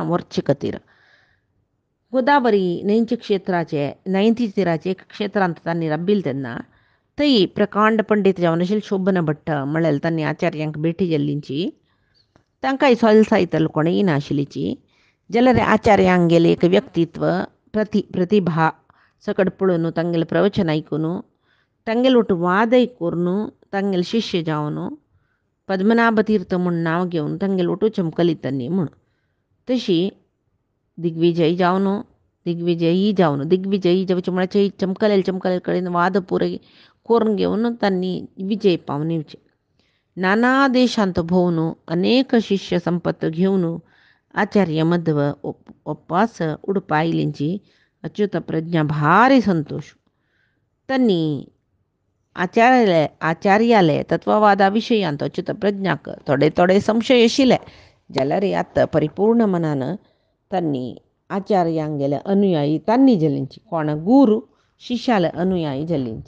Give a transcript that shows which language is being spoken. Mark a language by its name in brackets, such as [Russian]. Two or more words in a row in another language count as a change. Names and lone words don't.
[Konkani] व्हरचे खातीर गोदावरी न्हंयचे क्षेत्राचे न्हंयती तीराचे एक क्षेत्रांत तांणी राबिल्ले तेन्ना थंय प्रकांड पंडीत जावन आशिल्ले शोभन भट्ट म्हळ्यार तांणी आचार्यांक भेटी जाल्लीची तांकांय सोलसायतल कोणें येनाशिल्लीची जाल्यार आचार्यांक गेले एक व्यक्तित्व प्रतिभा सकट पळोवन तांगेलें प्रवचन आयकून तांगेले वट वाद करून तांगेले शिश्य जावन पद्मनाभ तीर्थ म्हूण नांव घेवन तांगेले वटू चमकली तांणी म्हूण. तशी दिग्विजयी जावचे म्हळ्यार चमकलेले कडेन वाद पुरे करून घेवन तांणी विजय पावनिवचे. नाना देशांत भोंवन अनेक शिश्य संपत्त घेवन आचार्य मध्व वपास उडपा आयलींची अच्युत प्रज्ञा भारी संतोष. तांणी आचार्याले तत्ववादा विशयांत अच्युत प्रज्ञाक थोडे संशय आशिल्ले जाल्यार आतां परिपूर्ण मनान तांणी आचार्यांक गेले अनुयायी तांणी जाल्लींची कोण गुरू शिश्याले अनुयायी जाल्लींची.